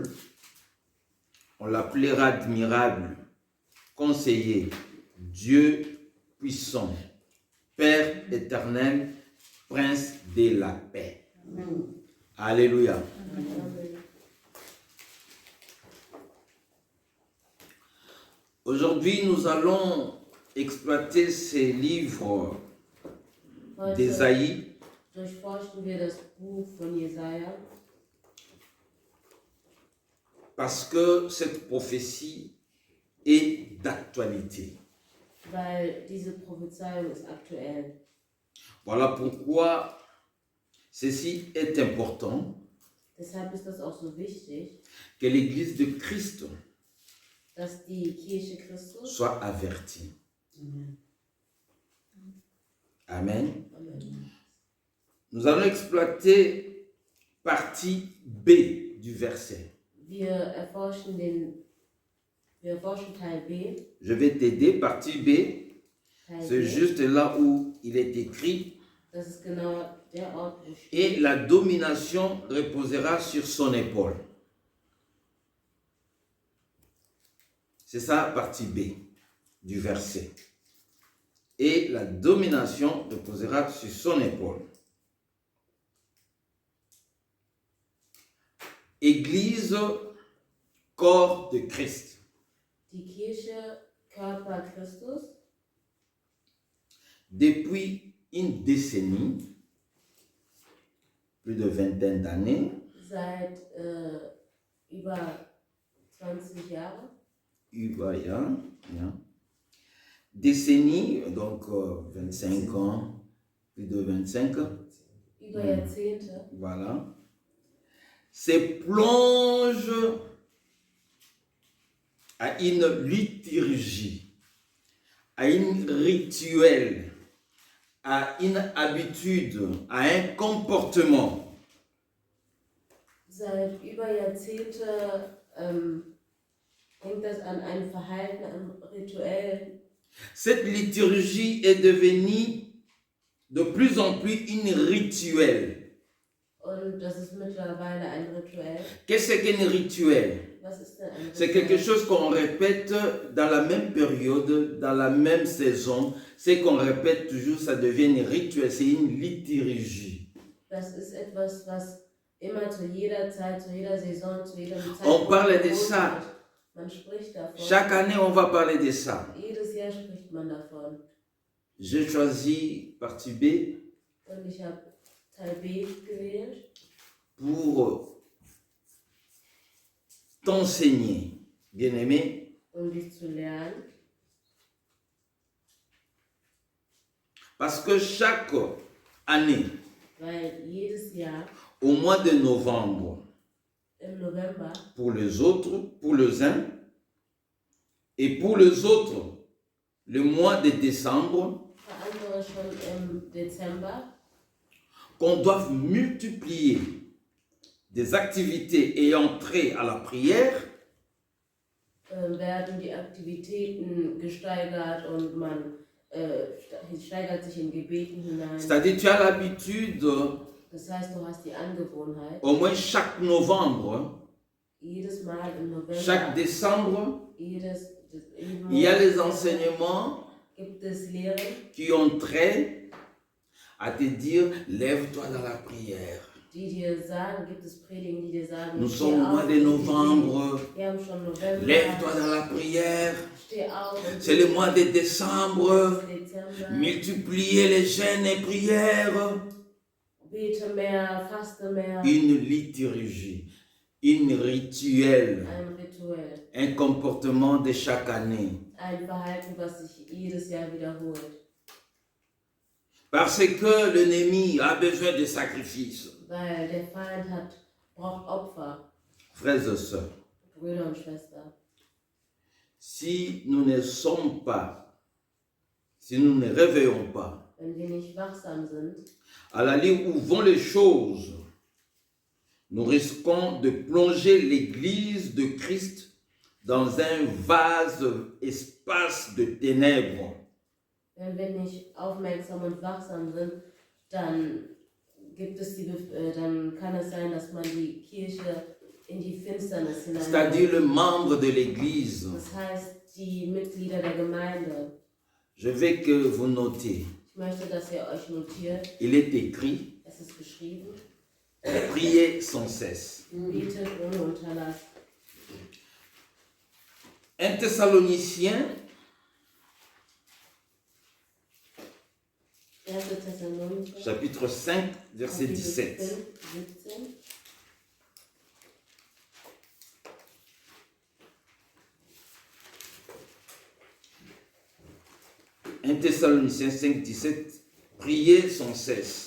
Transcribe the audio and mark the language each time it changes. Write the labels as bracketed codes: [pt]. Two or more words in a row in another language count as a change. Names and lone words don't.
[fr] On l'appellera admirable, conseiller, Dieu puissant, Père éternel, Prince de la paix. Alléluia. Aujourd'hui, nous allons exploiter ces livres [de] Heute [fr] d'Ésaïe [de] durchforschen wir das Buch von Jesaja, [fr] parce que cette prophétie est d'actualité. [de] weil diese Prophezeiung ist aktuell. [fr] Voilà pourquoi ceci est important [de] Deshalb ist das auch so wichtig, [fr] que l'Église de Christ [de] dass die Kirche Christus [fr] soit avertie. Amen. Amen. Nous allons exploiter partie B du verset. [de] Wir erforschen Teil B. [fr] Je vais t'aider, partie B. [de] Teil [fr] C'est B. juste là où il est écrit [de] Das ist genau der Ort, wo steht. [fr] et la domination reposera sur son épaule. C'est ça, partie B du verset. Et la domination reposera sur son épaule. Église, corps de Christ. [de] Die Kirche, Körper Christus, [fr] Depuis une décennie, plus de vingtaine d'années, [de] seit über 20 Jahren, [fr] décennie, donc 25 ans, plus de 25 ans, [de] über Jahrzehnte, [fr] voilà, se plonge à une liturgie, à un rituel, à une habitude, à un comportement [de] seit über Jahrzehnte hängt das an einem Verhalten, an Rituellen. [fr] Cette liturgie est devenue de plus en plus une rituel. [de] Und das ist mittlerweile ein Rituell. [fr] Qu'est-ce qu'un rituel? [de] Was ist denn ein [fr] C'est [de] Rituell? [fr] quelque chose qu'on répète dans la même période, dans la même saison. C'est qu'on répète toujours, ça devient un rituel, c'est une liturgie. [de] Das ist etwas, was Immer zu jeder Zeit, zu jeder Saison, zu jedem [fr] On [de] Zeitpunkt. [fr] parle de ça. [de] Man spricht davon. [fr] Chaque année, on va parler de ça. [de] Jedes Jahr spricht man davon. [fr] J'ai choisi partie B [de] Und ich habe Teil B gewählt, [fr] pour t'enseigner, bien-aimé, [de] dich zu lernen. [fr] parce que chaque année, [de] Weil jedes Jahr [fr] au mois de novembre, [de] im November [fr] pour les autres, pour les uns, et pour les autres, le mois de décembre, [de] für andere schon im Dezember, [fr] qu'on doit multiplier des activités ayant trait à la prière, [de] werden die Aktivitäten gesteigert und man steigert sich in Gebeten hinein. [fr] c'est-à-dire tu as l'habitude, [de] Das heißt, du hast die Angewohnheit, [fr] au moins chaque novembre, [de] jedes Mal im November, [fr] chaque décembre, [de] jeden [fr] il y a [de] Monat [fr] les enseignements [de] gibt es Lehren, [fr] qui ont trait à te dire, lève-toi dans la prière. [de] die dir sagen, gibt es Predigen, die dir sagen, [fr] Nous [de] steh [fr] sommes au mois [de] auf [fr] de [de] und [fr] novembre, [de] wir haben schon November, [fr] lève-toi dans la prière. [de] steh auf und [fr] C'est le mois de décembre, [de] Dezember, [fr] multiplier les jeûnes et prières. [de] bete mehr, faste mehr, [fr] Une liturgie, une rituel, [de] ein Rituell, [fr] un comportement de chaque année. [de] ein Verhalten, was sich jedes Jahr wiederholt. [fr] Parce que l'ennemi a besoin de sacrifices. [de] Weil der Feind braucht Opfer, [fr] Frères et sœurs, [de] Brüder und Schwestern. [fr] si nous ne sommes pas, si nous ne réveillons pas, [de] Wenn wir nicht wachsam sind, [fr] à l'allure où vont les choses, nous risquons de plonger l'Église de Christ dans un vaste espace de ténèbres. [de] wenn wir nicht aufmerksam und wachsam sind, dann dann kann es sein, dass man die Kirche in die Finsternis [fr] C'est-à-dire [de] hineinbringt. [fr] le membre de l'Église. [de] Das heißt, die Mitglieder der Gemeinde. [fr] Je veux que vous notez. [de] Ich möchte, dass ihr euch notiert, [fr] Il est écrit, [de] es ist geschrieben, [fr] priez sans cesse. [de] betet ohne Unterlass. [fr] 1 Thessaloniciens, [de] 1. Thessalonicher, [fr] chapitre 5, verset [de] Kapitel 17. 5, 17. [fr] 1 Thessaloniciens 5, 17, priez sans cesse.